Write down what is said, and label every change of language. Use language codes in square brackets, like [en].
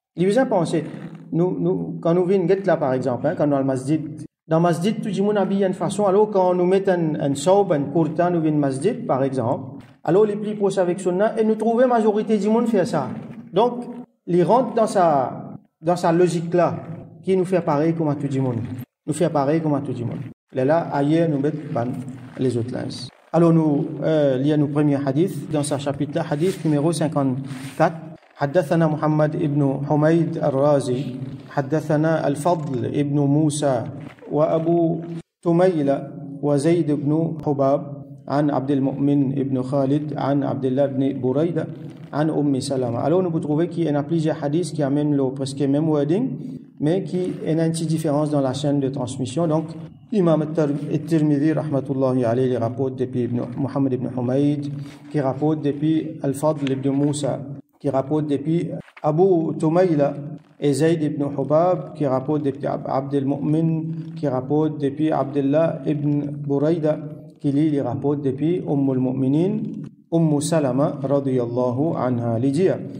[fr] Il vous a pensé, quand nous venons là par exemple, hein, quand nous allons au masjid, dans le masjid, tout le monde habille d'une façon, alors quand nous mettons un saub, un kurta, nous venons au masjid par exemple, alors les plus proches avec sunna, et nous trouvons la majorité du monde fait ça. Donc, il rentre dans sa logique là, qui nous fait pareil comme à tout le monde. Nous fait pareil comme à tout le monde. Là, ailleurs, nous mettons les autres linges. Alors, il y a nos premiers hadiths dans ce chapitre-là, hadith numéro 54. [ar] حدثنا محمد ابن حميد الرازي حدثنا الفضل ابن موسى وأبو تميلة وزيد بن حباب عن عبد المؤمن ابن خالد عن عبد الله بن بريدة عن سلمة. [fr] Alors, nous pouvons trouver qu'il y a plusieurs hadiths qui amènent le presque même wording, mais qui ont une petite différence dans la chaîne de transmission. Donc, Imam al-Tirmidhi, rahmatullahi alayhi, il rapporte depuis Muhammad ibn Humayd, qui rapporte depuis Al-Fadl ibn Musa, qui rapporte depuis Abu Tumayla, et Zayd ibn Hubab, qui rapporte depuis Abd al-Mu'min, qui rapporte depuis Abdullah ibn Burayda, qui lui rapporte depuis al-Mu'minin, Salama, radiyallahu anha, l'idée.